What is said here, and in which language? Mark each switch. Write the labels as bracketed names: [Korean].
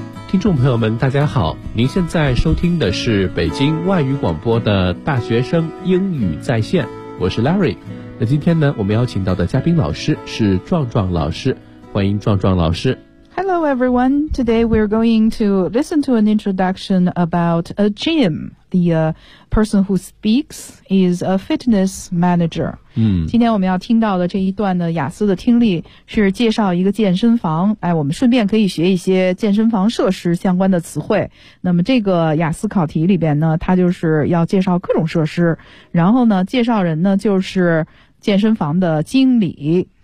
[Chinese] 听众朋友们大家好，您现在收听的是北京外语广播的大学生英语在线，我是 Larry。那今天呢，我们邀请到的嘉宾老师是壮壮老师，欢迎壮壮老师。 [English] Hello everyone, today we're going to listen to an introduction about a gym. The person who speaks is a fitness manager. [Chinese] 今天我们要听到的这一段的雅思的听力是介绍一个健身房，我们顺便可以学一些健身房设施相关的词汇。那么这个雅思考题里边呢，它就是要介绍各种设施，然后呢，介绍人呢就是健身房的经理。